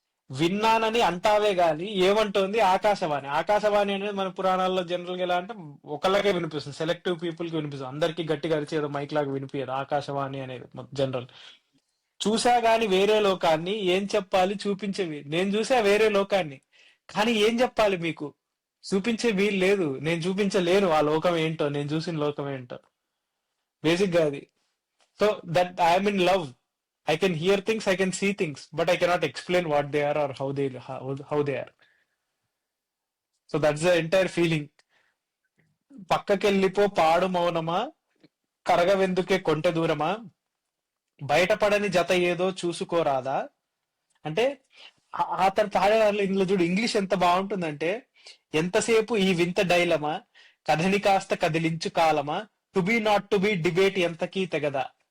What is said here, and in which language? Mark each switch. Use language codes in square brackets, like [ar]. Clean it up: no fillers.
[te] విన్నానని అంటావే గాని ఏమంటోంది ఆకాశవాణి. ఆకాశవాణి అనేది మన పురాణాల్లో జనరల్ గా ఎలా అంటే ఒకళ్ళకే వినిపిస్తుంది, సెలెక్టివ్ పీపుల్ కి వినిపిస్తుంది, అందరికీ గట్టిగా అరిచి ఏదో మైక్ లాగా వినిపించదు ఆకాశవాణి అనేది జనరల్. చూసా గాని వేరే లోకాన్ని, ఏం చెప్పాలి చూపించేవి. నేను చూసా వేరే లోకాన్ని, కానీ ఏం చెప్పాలి మీకు? చూపించే వీలు లేదు, నేను చూపించలేను ఆ లోకం ఏంటో, నేను చూసిన లోకం ఏంటో. బేసిక్ గా అది. [en] So that I'm in love, I can hear things, I can see things, but I cannot explain what they are or how they are. So that's the entire feeling. [te] పక్కకెళ్ళిపో పాడు మౌనమా, కరగవెందుకే కొంటె దూరమా, బయటపడని జత ఏదో చూసుకోరాదా. అంటే అతను పాడేదాంట్లో ఇందులో చూడు ఇంగ్లీష్ ఎంత బాగుంటుందంటే, ఎంతసేపు ఈ వింత డైలమా, కథని కాస్త కదిలించు కాలమా, [en] to be not to be debate [te] ఎంతకీ తెగదా.